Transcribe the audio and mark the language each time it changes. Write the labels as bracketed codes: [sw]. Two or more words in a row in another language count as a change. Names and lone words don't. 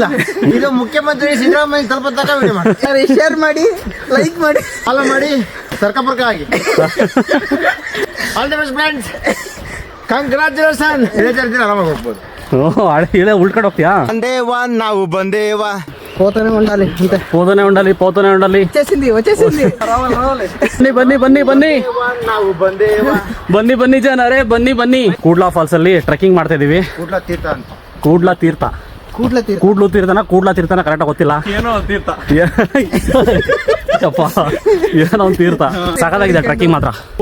[kn] ಇದು ಮುಖ್ಯಮಂತ್ರಿ ಸಿದ್ದರಾಮಯ್ಯ ಸ್ವಲ್ಪ ತನಕ ವಿಡಿಯೋ ಮಾಡಿ, ಶೇರ್ ಮಾಡಿ, ಲೈಕ್ ಮಾಡಿ, ಫಾಲೋ ಮಾಡಿ, ಸರ್ಕಪರ್ಕ ಆಗಿ. [en] all the best friends, congratulation. [kn] ಆರಾಮಾಗಿ ಹೋಗ್ಬೋದು. ಇಳೆ ಉಳ್ಕಡೆ ಹೋಗ್ತೀಯಾ? ಬಂದೇವ ನಾವು ಬಂದೇವ [te] పోతూనే ఉండాలి అంతే పోతూనే ఉండాలి పోతూనే ఉండాలి. వచ్చేసింది [kn] ಬನ್ನಿ ಬನ್ನಿ ಬನ್ನಿ ನಾವು ಬಂದೇವ ಬನ್ನಿ ಬನ್ನಿ ಜನರೇ ಬನ್ನಿ ಬನ್ನಿ. ಕೂಡ್ಲಾ ಫಾಲ್ಸ್ ಅಲ್ಲಿ ಟ್ರೆಕ್ಕಿಂಗ್ ಮಾಡ್ತಾ ಇದೀವಿ. ಕೂಡ್ಲ ತೀರ್ಥ ಅಂತ ಕೂಡ್ಲಾ ತೀರ್ಥ ಕೂಡ್ಲು ತೀರ್ಥನ ಕರೆಕ್ಟಾಗಿ ಗೊತ್ತಿಲ್ಲ. ಏನೋ ತೀರ್ಥ ಯಪ್ಪ ಏನೋ ಒಂದು ತೀರ್ಥ. ಸಖತ್ತಾಗಿದೆ ಟ್ರೆಕ್ಕಿಂಗ್ ಮಾತ್ರ.